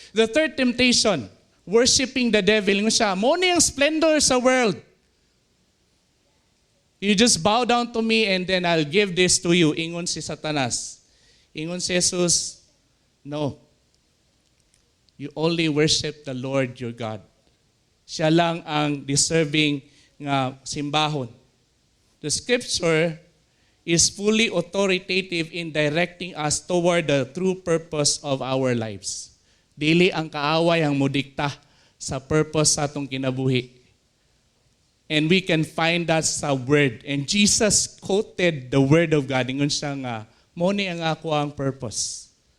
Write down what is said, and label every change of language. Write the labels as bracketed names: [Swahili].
[English] The third temptation, worshiping the devil. [Cebuano] Nga siya, mo ni ang splendor sa world. [English] You just bow down to me and then I'll give this to you. [Cebuano] Ingon si Satanas. Ingon si Jesus, no. [English] You only worship the Lord your God. [Cebuano] Siya lang ang deserving nga simbahon. [English] The scripture is fully authoritative in directing us toward the true purpose of our lives. [Cebuano] Dili ang kaaway ang mudikta sa purpose sa atong kinabuhi. [English] And we can find that sa word. And Jesus quoted the word of God. [Cebuano] Ingon siya nga, mo ni ang ako ang purpose.